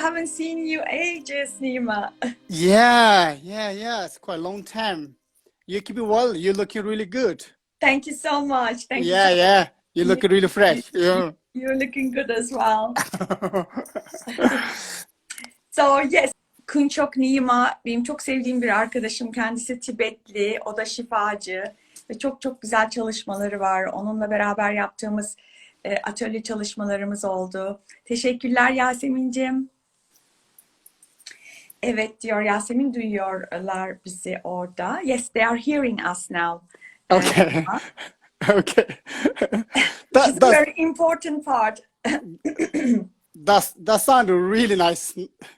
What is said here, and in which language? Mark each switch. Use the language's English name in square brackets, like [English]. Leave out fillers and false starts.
[English] Haven't seen you ages, Nyima. Yeah. It's quite a long time. You keep it well. You're looking really good. Thank you so much. Thank you. Yeah. You're looking really fresh. Yeah. You're looking good as well. So yes, [Turkish] Kunchok Nyima benim çok sevdiğim bir arkadaşım. Kendisi Tibetli, o da şifacı ve çok güzel çalışmaları var. Onunla beraber yaptığımız atölye çalışmalarımız oldu. Teşekkürler Yasemin'cim. Evet diyor Yasemin, duyuyorlar bizi orada. [English] Yes, they are hearing us now. Okay. Okay. It's a very important part. That sounds really nice.